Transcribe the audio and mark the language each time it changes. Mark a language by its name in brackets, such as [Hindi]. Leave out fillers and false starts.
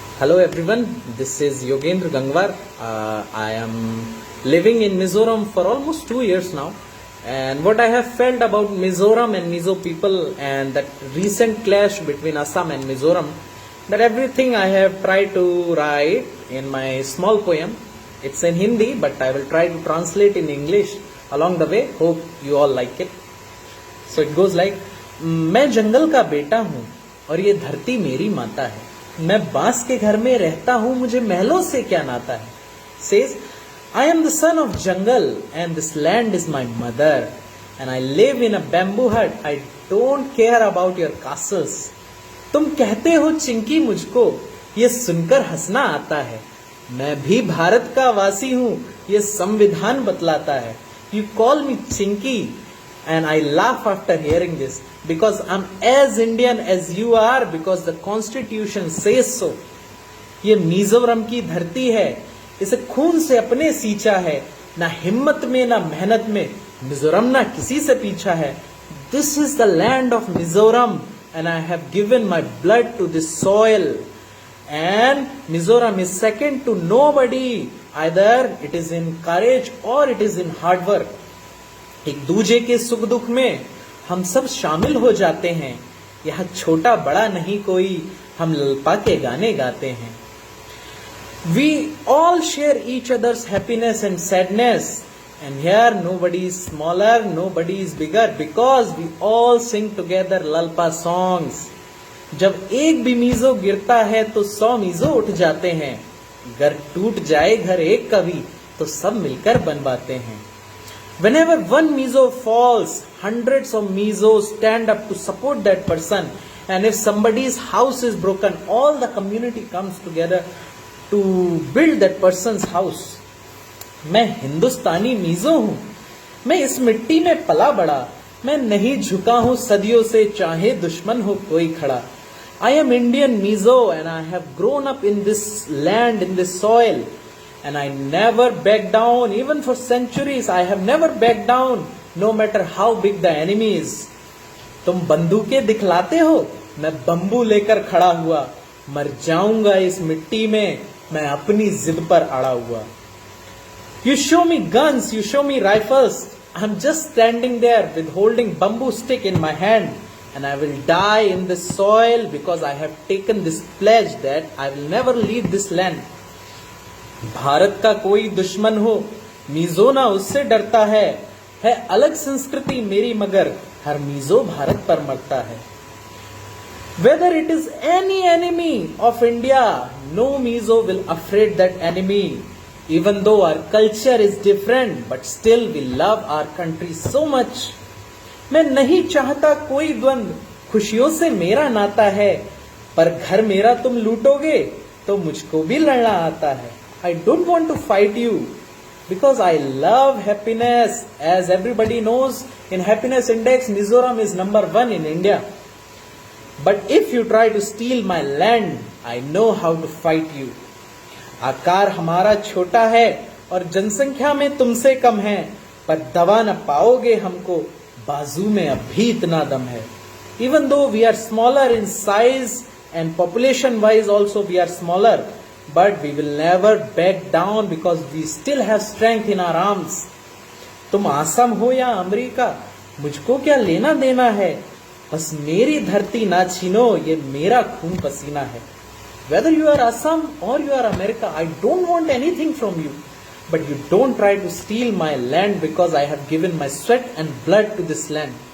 [English] Hello everyone, this is Yogendra Gangwar. I am living in Mizoram for almost 2 years now, and what I have felt about Mizoram and Mizo people and that recent clash between Assam and Mizoram, that everything I have tried to write in my small poem. It's in Hindi, but I will try to translate in English along the way. Hope you all like it. So it goes like, [Hindi] मैं जंगल का बेटा हूँ और ये धरती मेरी माता है. मैं बांस के घर में रहता हूँ, मुझे महलों से क्या नाता है. [English] Says, I am the son of jungle and this land is my mother and I live in a bamboo hut. I don't care about your castles. [Hindi] तुम कहते हो चिंकी, मुझको ये सुनकर हंसना आता है. मैं भी भारत का वासी हूँ, ये संविधान बतलाता है. [English] You call me chinki and I laugh after hearing this because I'm as Indian as you are because the constitution says so. [Hindi] ये मिजोरम की धरती है, इसे खून से अपने सींचा है. ना हिम्मत में ना मेहनत में मिजोरम ना किसी से पीछा है. [English] This is the land of Mizoram and I have given my blood to this soil. And Mizoram is second to nobody. Either it is in courage or it is in hard work. [Hindi] एक दूजे के सुख दुख में हम सब शामिल हो जाते हैं. यहाँ छोटा बड़ा नहीं कोई, हम ललपा के गाने गाते हैं. [English] We all share each other's happiness and sadness. And here nobody is smaller, nobody is bigger because we all sing together lalpa songs. [Hindi] जब एक भी मीजो गिरता है तो 100 मीजो उठ जाते हैं. घर टूट जाए घर एक कभी तो सब मिलकर बनवाते हैं. [English] Whenever one mizo falls, hundreds of mizos stand up to support that person. And if somebody's house is broken, all the community comes together to build that person's house. [Hindi] मैं हिंदुस्तानी मिजो हूँ, मैं इस मिट्टी में पला बड़ा. मैं नहीं झुका हूँ सदियों से, चाहे दुश्मन हो कोई खड़ा. [English] I am Indian mizo and I have grown up in this land, in this soil. And I never back down, even for centuries. I have never backed down, no matter how big the enemy is. [Hindi] तुम बंदूकें दिखलाते हो, मैं bamboo लेकर खड़ा हुआ. मर जाऊंगा इस मिट्टी में, मैं अपनी जिद पर अड़ा हुआ. [English] You show me guns, you show me rifles. I'm just standing there with holding bamboo stick in my hand. And I will die in this soil because I have taken this pledge that I will never leave this land. [Hindi] Bharat का कोई दुश्मन हो, मिजो ना उससे डरता है अलग संस्कृति मेरी मगर हर मिजो भारत पर मरता है. [English] Whether it is any enemy of India, no mizo will afraid that enemy. Even though our culture is different, but still we love our country so much. [Hindi] मैं नहीं चाहता कोई द्वंद, खुशियों से मेरा नाता है. पर घर मेरा तुम लूटोगे तो मुझको भी लड़ना आता है. [English] I don't want to fight you because I love happiness. As everybody knows, in happiness index, Mizoram is number 1 in India. But if you try to steal my land, I know how to fight you. [Hindi] आकार हमारा छोटा है और जनसंख्या में तुमसे कम है, पर दबा न पाओगे हमको, बाजू में अब भी इतना दम है. [English] Even though we are smaller in size and population wise also we are smaller, but we will never back down because we still have strength in our arms. [Hindi] तुम आसम हो या अमेरिका, मुझको क्या लेना देना है, बस मेरी धरती ना छीनो, ये मेरा खून पसीना है. [English] Whether you are Assam or you are America, I don't want anything from you. But you don't try to steal my land because I have given my sweat and blood to this land.